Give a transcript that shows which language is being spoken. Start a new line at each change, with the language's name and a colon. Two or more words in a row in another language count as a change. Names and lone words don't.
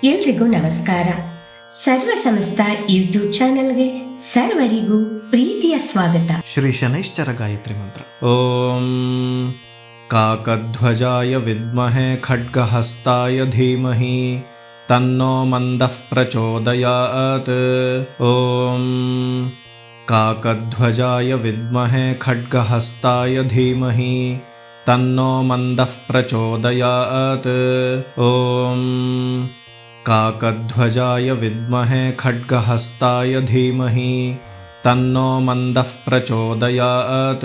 Kannada: ಎಲ್ರಿಗೂ ನಮಸ್ಕಾರ. ಸರ್ವ ಸಮಸ್ತ ಯೂಟ್ಯೂಬ್ ಚಾನೆಲ್ಗೆ ಸರ್ವರಿಗೂ ಪ್ರೀತಿಯ ಸ್ವಾಗತ.
Sanskrit: ಶ್ರೀ ಶನೈಶ್ಚರ ಗಾಯತ್ರಿ ಮಂತ್ರ. ಓಂ ಕಾಕಧ್ವಜಾಯ ವಿದ್ಮಹೇ ಖಡ್ಗಹಸ್ತಾಯ ಧೀಮಹಿ ತನ್ನೋ ಮಂದಃ ಪ್ರಚೋದಯಾತ್. ಓಂ ಕಾಕಧ್ವಜಾಯ ವಿದ್ಮಹೇ ಖಡ್ಗಹಸ್ತಾಯ ಧೀಮಹಿ ತನ್ನೋ ಮಂದಃ ಪ್ರಚೋದಯಾತ್. ಓಂ ಕಾಕಧ್ವಜಾಯ ವಿದ್ಮಹೇ ಖಡ್ಗಹಸ್ತಾಯ ಧೀಮಹಿ ತನ್ನೋ ಮಂದಃ ಪ್ರಚೋದಯಾತ್.